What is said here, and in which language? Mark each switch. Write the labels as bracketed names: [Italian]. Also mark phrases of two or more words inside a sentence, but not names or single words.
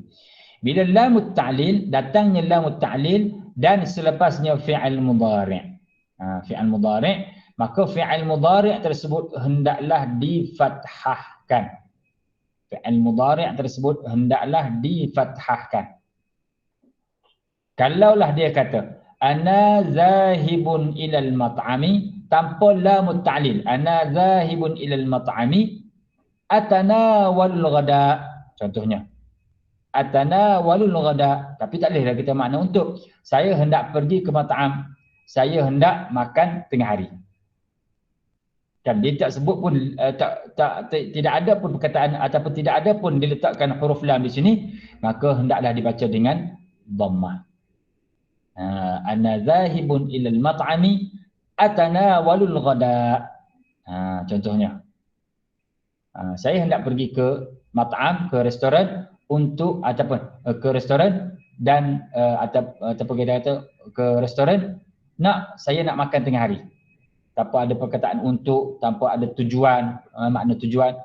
[Malay] Bila [Arabic] لام التعليل, [Malay] datangnya [Arabic] لام التعليل [Malay] dan selepasnya [Arabic] فعل مضارع'. فعل مضارع', [Malay] maka [Arabic] فعل مضارع' [Malay] tersebut hendaklah difathahkan. [Arabic] فعل مضارع' [Malay] tersebut hendaklah difathahkan. Kalaulah dia kata [Arabic] أنا ذاهب إلى المطعم tanpa لام التعليل، أنا ذاهب إلى المطعم أتناول الغداء, [Malay] contohnya [Arabic] أتناول الغداء, [Malay] tapi tak bolehlah kita makna untuk. Saya hendak pergi ke mat'am, saya hendak makan tengah hari. Kan dia tak sebut pun tidak ada pun perkataan ataupun tidak ada pun diletakkan huruf lam di sini, maka hendaklah dibaca dengan dhammah. [Arabic] أنا ذاهب إلى المطعم أتناول الغداء. [Malay] Contohnya. Saya hendak pergi ke mat'am, ke restoran untuk ataupun ke restoran dan ataupun kita kata ke restoran saya nak makan tengah hari. Tanpa ada perkataan untuk, tanpa ada tujuan, makna tujuan.